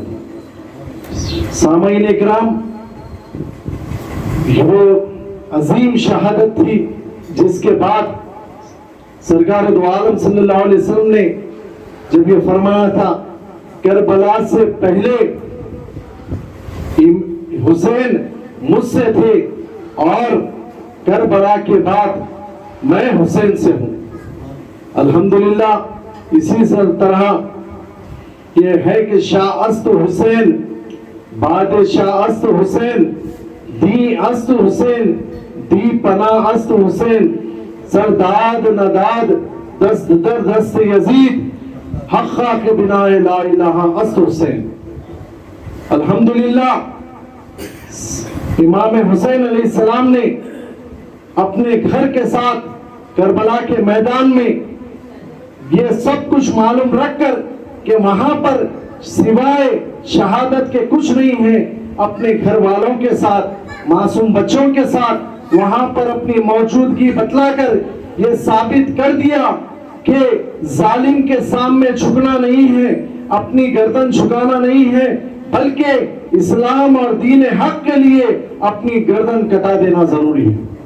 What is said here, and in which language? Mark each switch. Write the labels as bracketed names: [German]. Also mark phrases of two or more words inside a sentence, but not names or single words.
[Urdu] سامعین اکرام، وہ عظیم شہادت تھی جس کے بعد سرکار دو عالم [Arabic] صلی اللہ علیہ وسلم [Urdu] نے جب یہ فرمایا تھا کربلا سے پہلے حسین مجھ سے تھے اور کربلا کے بعد میں حسین سے ہوں. الحمدللہ اسی طرح یہ ہے کہ [Persian] شاہ است حسین، بادشاہ است حسین، دی است حسین، دی پناہ است حسین، سرداد نداد دست در دست یزید، حقا کے بنا [Arabic] لا الہ [Persian] است حسین. [Urdu] الحمدللہ امام حسین [Arabic] علیہ السلام [Urdu] نے اپنے گھر کے ساتھ کربلا کے میدان میں یہ سب کچھ معلوم رکھ کر کہ وہاں پر سوائے شہادت کے کچھ نہیں ہے، اپنے گھر والوں کے ساتھ، معصوم بچوں کے ساتھ وہاں پر اپنی موجودگی بتلا کر یہ ثابت کر دیا کہ ظالم کے سامنے جھکنا نہیں ہے، اپنی گردن جھکانا نہیں ہے، بلکہ اسلام اور دین حق کے لیے اپنی گردن کٹا دینا ضروری ہے.